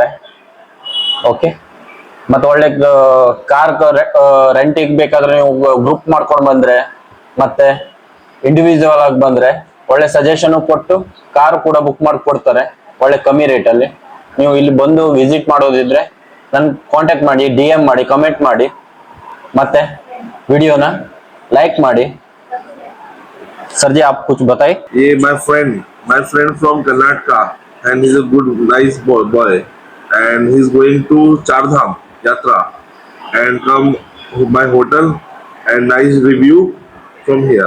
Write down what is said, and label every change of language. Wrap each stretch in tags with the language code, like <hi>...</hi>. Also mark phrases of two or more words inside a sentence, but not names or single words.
<kn>ಓಕೆ, ಮತ್ತೆ ಒಳ್ಳೆ ಕಾರ್ ರೆಂಟಿಗೆ ಬೇಕಾದ್ರೆ ನೀವು ಗ್ರೂಪ್ ಮಾಡ್ಕೊಂಡು ಬಂದ್ರೆ, ಮತ್ತೆ ಇಂಡಿವಿಜುವಲ್ ಆಗಿ ಬಂದ್ರೆ ಒಳ್ಳೆ ಸಜೆಷನ್ ಕೊಟ್ಟು ಕಾರ್ ಕೂಡ ಬುಕ್ ಮಾಡಿ ಕೊಡ್ತಾರೆ ಒಳ್ಳೆ ಕಮ್ಮಿ ರೇಟಲ್ಲಿ. ನೀವು ಇಲ್ಲಿ ಬಂದು ವಿಸಿಟ್ ಮಾಡೋದಿದ್ರೆ ನನ್ ಕಾಂಟ್ಯಾಕ್ಟ್ ಮಾಡಿ, DM ಮಾಡಿ, ಕಮೆಂಟ್ ಮಾಡಿ, ಮತ್ತೆ ವಿಡಿಯೋನ लाइक ಮಾಡಿ.</kn> <hi>सर जी, आप कुछ बताइए.</hi> <en>ये my friend from Karnataka, and he's a good nice boy and he's going to Chardham Yatra and come my hotel and nice review from here.</en>